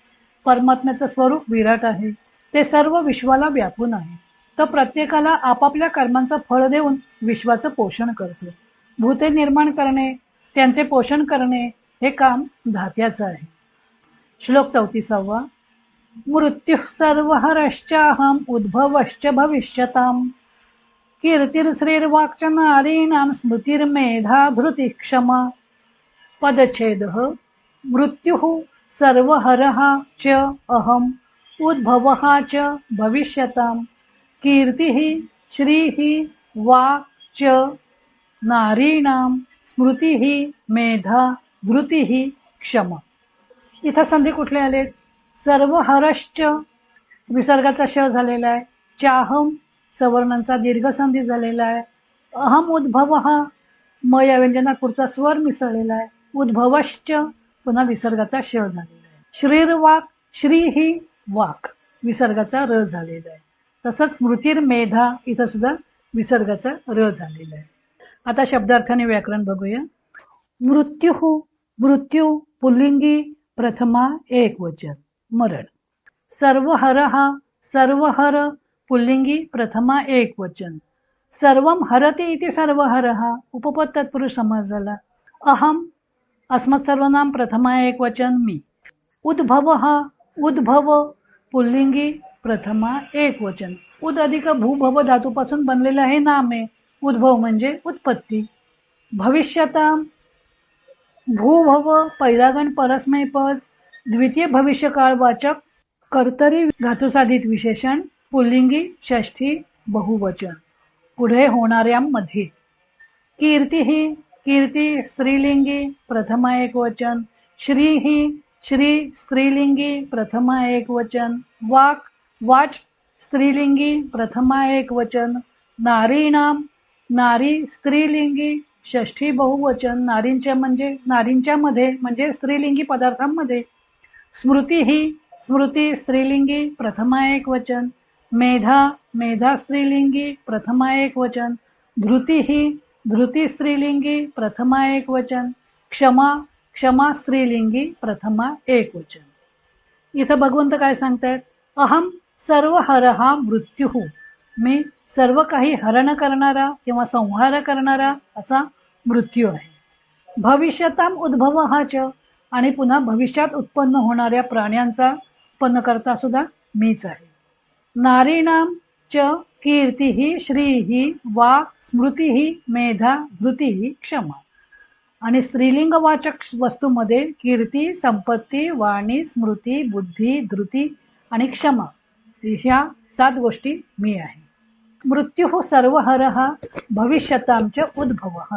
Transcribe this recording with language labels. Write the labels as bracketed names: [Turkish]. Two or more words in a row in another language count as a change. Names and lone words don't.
[Marathi] परमात्म्याचं स्वरूप विराट आहे, ते सर्व विश्वाला व्यापून आहे. तो प्रत्येकाला आपापल्या कर्मांचं फळ देऊन विश्वाचं पोषण करतो. भूते निर्माण करणे, त्यांचे पोषण करणे हे काम धात्याचं आहे. श्लोक 34. [Sanskrit] मृत्युः सर्वहरश्चाहम उद्भवश्च भविष्यताम. कीर्तिर्श्रीर्वाक्च नारीणां स्मृतिर्मेधा धृतिः क्षमा. पदच्छेदः. मृत्युः सर्वहरः च अहम् उद्भवः च भविष्यताम्. कीर्तिः श्रीः वाक् च नारीणां स्मृतिः मेधा धृतिः क्षमा. [Marathi] इथं संधी कुठले आले? सर्वहरश्च विसर्गाचा श झालेला आहे. चाहम सवर्णांचा दीर्घ संधी झालेला आहे. अहम उद्भवः म या व्यंजनात पुढचा स्वर मिसळलेला आहे. उद्भवश्च पुन्हा विसर्गाचा श झालेला आहे. श्रीर्वाक, श्री ही वाक विसर्गाचा र झालेला आहे. तसंच स्मृतिर्मेधा इथं सुद्धा विसर्गाचा र झालेला आहे. आता शब्दार्थाने व्याकरण बघूया. मृत्यू पुल्लिंगी प्रथमा एकवचन मरण. सर्वहर पुल्लिंगी प्रथमा एकवचन. [Sanskrit] सर्वम हरति इति सर्वहरः [Marathi] उपपद तत्पुरुष समास झाला. अहम अस्मत् सर्वनाम प्रथमा एकवचन मी. उद्भव पुल्लिंगी प्रथमा एकवचन. उद अधिक भूभव धातूपासून बनलेलं हे नाम आहे. उद्भव म्हणजे उत्पत्ती. भविष्यताम भूभव पहिला गण परस्मय पद. द्वितीय भविष्यकाळ वाचक कर्तरी धातुसाधित विशेषण. पुल्लिंगी षष्ठी बहुवचन पुढे होणाऱ्यांमध्ये. कीर्ती स्त्रीलिंगी प्रथमा एकवचन. श्री स्त्रीलिंगी प्रथमा एकवचन. वाच स्त्रीलिंगी प्रथमा एकवचन. नारी स्त्रीलिंगी षष्ठी बहुवचन. नारींच्या मध्ये म्हणजे स्त्रीलिंगी पदार्थांमध्ये. स्मृती स्त्रीलिंगी प्रथमा एकवचन. मेधा स्त्रीलिंगी प्रथमा एकवचन. धृती स्त्रीलिंगी प्रथमा एकवचन. क्षमा स्त्रीलिंगी प्रथमा एकवचन. इथं भगवंत काय सांगतायत? [Sanskrit] अहम सर्व हरहा मृत्यू. [Marathi] मी सर्व काही हरण करणारा किंवा संहार करणारा असा मृत्यू आहे. [Sanskrit] भविष्यताम उद्भवः च. [Marathi] आणि पुन्हा भविष्यात उत्पन्न होणाऱ्या प्राण्यांचा उत्पन्नकर्ता सुद्धा मीच आहे. [Sanskrit] नारीणाम च कीर्ती श्री वाक् स्मृती मेधा धृती क्षमा. [Marathi] आणि स्त्रीलिंगवाचक वस्तूमध्ये कीर्ती, संपत्ती, वाणी, स्मृती, बुद्धी, धृती आणि क्षमा ह्या 7 गोष्टी मी आहे. [Sanskrit] मृत्यू सर्वहरः भविष्यतांच उद्भवः.